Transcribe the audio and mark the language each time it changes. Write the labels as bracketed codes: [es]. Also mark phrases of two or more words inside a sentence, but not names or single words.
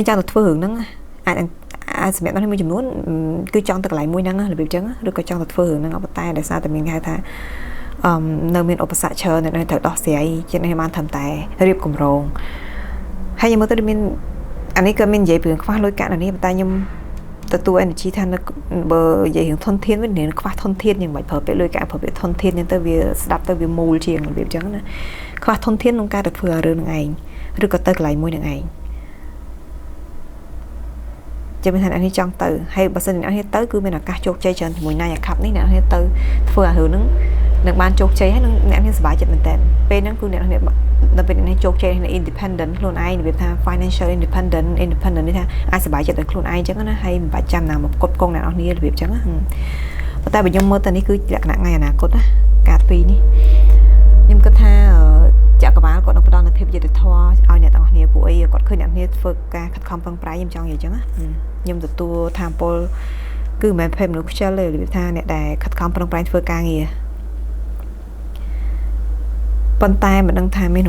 [km] ចង់ទៅធ្វើរឿងហ្នឹងអាចសម្រាប់អ្នកនេះមួយចំនួនគឺចង់ទៅកន្លែងមួយហ្នឹងរបៀបចឹងឬក៏ចង់ទៅធ្វើរឿងហ្នឹងប៉ុន្តែដោយសារតែមានគេហៅថានៅមានឧបសគ្គច្រើននៅត្រូវដោះស្រាយចិត្តនេះបានធ្វើតែរៀបគម្រោងហើយខ្ញុំមើលទៅមានអានេះក៏មាននិយាយពីខ្វះលុយកាក់នេះប៉ុន្តែខ្ញុំទទួល energy ថាបើនិយាយរឿងធនធានវិញនឹងខ្វះធនធានយ៉ាងម៉េចប្រើពេលលុយកាក់ប្រើពេលធនធានហ្នឹងទៅវាស្ដាប់ទៅវាមូលជាងរបៀបចឹងណាខ្វះធនធានក្នុងការទៅធ្វើរឿងហ្នឹងឯងឬក៏ទៅកន្លែងមួយហ្នឹងឯង ចាំមិនថាអ្នកនេះចង់ទៅហើយបើសិនអ្នកនេះទៅគឺមានឱកាសជោគជ័យច្រើនជាមួយ Nine of Cups នេះអ្នកនេះទៅធ្វើអារឿងហ្នឹងនឹងបានជោគជ័យហើយនឹងអ្នកនេះសប្បាយចិត្តមែនតើពេលហ្នឹងគឺអ្នកនេះដល់ពេលនេះជោគជ័យនេះ independent ខ្លួនឯងនិយាយថា [en] financial independent [km] នេះថាអាចសប្បាយ ចិត្តដោយខ្លួនឯងអញ្ចឹងណាហើយមិនបាច់ចាំណាមកគ្រប់គងអ្នកនរគ្នារបៀបអញ្ចឹងណាប៉ុន្តែបើខ្ញុំមើលទៅនេះគឺលក្ខណៈថ្ងៃអនាគតណាការពីរនេះខ្ញុំគិតថាចក្រវាលគាត់នឹងផ្ដល់នូវភាពយុត្តិធម៌ឲ្យ អ្នកទាំងអស់គ្នាពួកអីគាត់ឃើញអ្នកគ្នាធ្វើការខិតខំប្រឹងប្រែងខ្ញុំចង់និយាយអញ្ចឹងណាខ្ញុំទទួលថាមពលគឺមិនមែនភ័យមនុស្សខ្ជិលទេរបៀបថាអ្នកដែលខិតខំប្រឹងប្រែងធ្វើការងារប៉ុន្តែមិនដឹងថាមាន